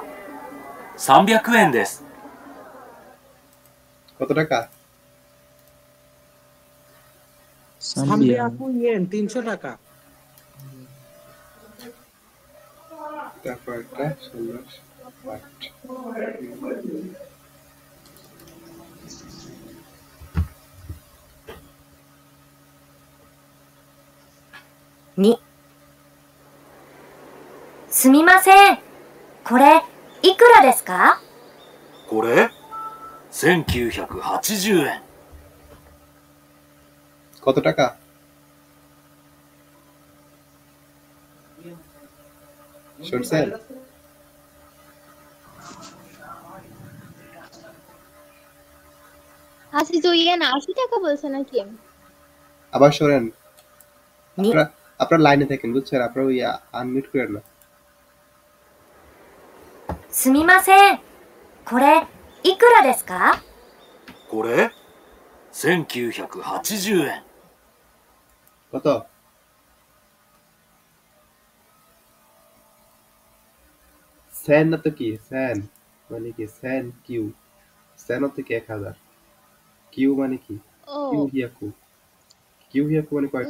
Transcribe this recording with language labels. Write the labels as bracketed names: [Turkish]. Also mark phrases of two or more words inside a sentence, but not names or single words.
[Japanese] 300 円です。 [Bangla] কত টাকা 300 ইয়েন 300 টাকা তারপর একটা 16-8 [Japanese] 2、すみません。これ、いくらですか？これ ?1980 円。 [Bangla] কত টাকা শুনছেন 82 ইয়েন 80 টাকা বলছে নাকি আবার শোনেন আপনারা লাইনে থাকেন বুঝছেন আপনারা আনমিউট করেন না [Japanese] すみません。これ、いくらですか？これ ?1980 円。 [Bangla] কত সেন না তো কি সেন মানে কি সেন কিউ সেন হচ্ছে কি 1000 কিউ মানে কি [Japanese] 九百 [Bangla] মানে কয়টা